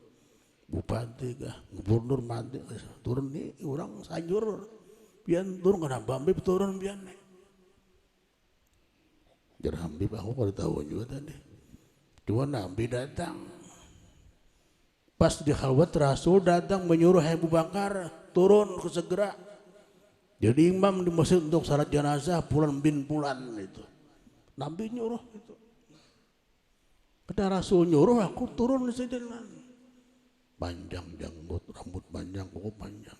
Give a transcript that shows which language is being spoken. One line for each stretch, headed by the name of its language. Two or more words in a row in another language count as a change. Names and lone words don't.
Banjar: Bupati kah, gubernur mati, turun nih orang sayur, pian turun kenapa Bib turun pian nih?
Indonesian: Jadi Bib aku pada tahu juga tadi. Cuma Nabi datang, pas di khalwat Rasul datang menyuruh Abu Bakar turun segera. Jadi imam di masjid untuk salat jenazah Fulan bin Fulan itu. Nabi nyuruh itu. Kata Rasul nyuruh aku turun di situ. Panjang janggut, rambut panjang, kuku panjang.